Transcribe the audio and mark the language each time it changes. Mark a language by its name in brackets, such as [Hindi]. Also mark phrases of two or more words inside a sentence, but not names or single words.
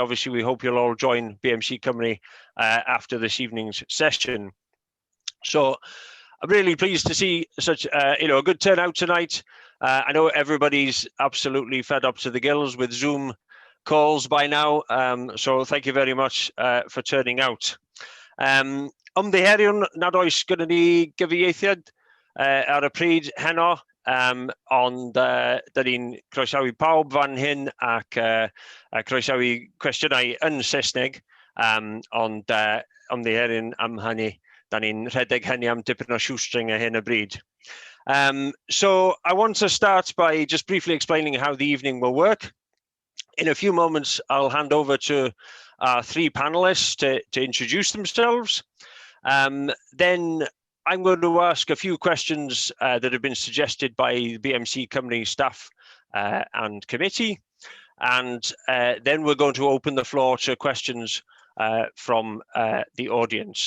[English] Obviously, we hope you'll all join BMC Cymru after this evening's session. So I'm really pleased to see such a good turnout tonight. I know everybody's absolutely fed up to the gills with Zoom calls by now, so thank you very much for turning out. [Welsh] Ymddiheriwn nad oes gyda ni gyfieithiad ar y pryd heno. Ond da ni'n croesawu pawb fan hyn ac croesawu cwestiynau yn Saesneg, ond ymddiheriwn am hynny, da ni'n rhedeg hynny am dipyn o shoestring hyn y bryd. [English] So I want to start by just briefly explaining how the evening will work. In a few moments, I'll hand over to our three panelists to introduce themselves. Then I'm going to ask a few questions that have been suggested by the BMC Cymru staff and committee, and then we're going to open the floor to questions from the audience.